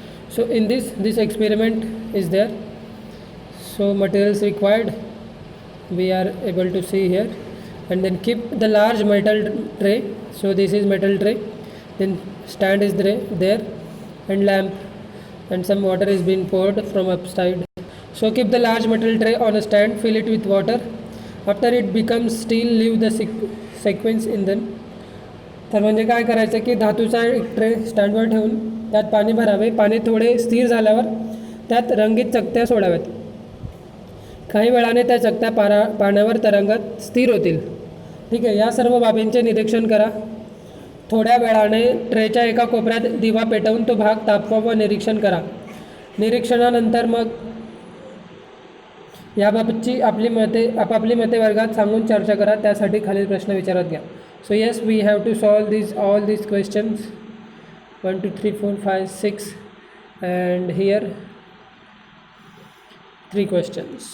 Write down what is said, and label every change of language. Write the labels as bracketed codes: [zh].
[en] So in this experiment is there. So materials required we are able to see here, and then keep the large metal tray. So this is metal tray. Then stand is there, and lamp, and some water is being poured from upside. So keep the large metal tray on a stand. Fill it with water. After it becomes still, leave the sequence in them. [mr] तर म्हणजे काय करायचं की धातूचा एक tray स्टँडवर ठेवून त्यात पाणी भरावे. पाणी थोडे स्थिर झाल्यावर त्यात रंगीत चकत्या सोडाव्यात. काही वेळाने त्या चकत्या पाण्यावर तरंगत स्थिर होतील. ठीक आहे, या सर्व बाबींचे निरीक्षण करा. थोड्या वेळाने ट्रेच्या एका कोपऱ्यात दिवा पेटवून तो भाग तापवा व निरीक्षण करा. निरीक्षणानंतर मग याबाबतची आपापली मते वर्गात सांगून चर्चा करा. त्यासाठी खालील प्रश्न विचारत घ्या. [en] So yes, we have to solve all these questions 1 2 3 4 5 6 and here 3 questions.